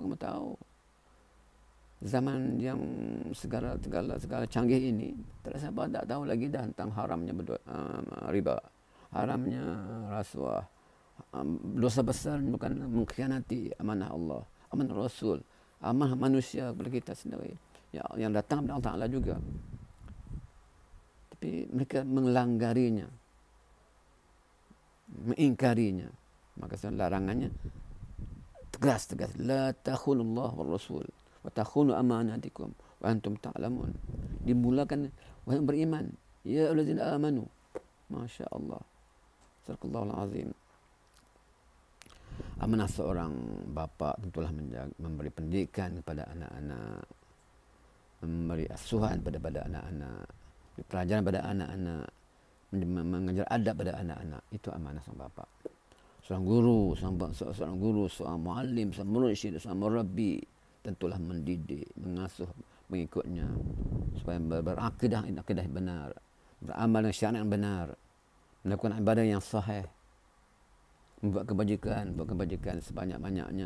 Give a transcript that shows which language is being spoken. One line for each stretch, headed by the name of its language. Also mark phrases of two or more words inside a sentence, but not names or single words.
Malay: Kamu tahu zaman yang segala canggih ini, tak siapa tak tahu lagi dah tentang haramnya riba, haramnya rasuah, dosa besar bukan mengkhianati amanah Allah, amanah Rasul, amanah manusia kepada kita sendiri yang datang dari Allah Ta'ala juga. Tapi mereka mengelanggarinya, mengingkarinya. Maka larangannya tegas.
Arabic: لا تخونوا الله والرسول وتخونوا أماناتكم وأنتم تعلمون.
Malay: Dimulakan wahai beriman,
Arabic: يا الذين آمنوا. ما شاء الله. صدق الله العظيم.
Malay: Amanah seorang bapa tentulah memberi pendidikan kepada anak-anak, memberi asuhan pada anak-anak, pelajaran pada anak-anak, mengajar adab pada anak-anak. Itu amanah seorang bapa. Seorang guru, seorang muallim, seorang mursyid, seorang murabbi, tentulah mendidik, mengasuh mengikutnya supaya berakidah benar, beramal dengan syariat yang benar, melakukan ibadah yang sahih, membuat kebajikan sebanyak-banyaknya.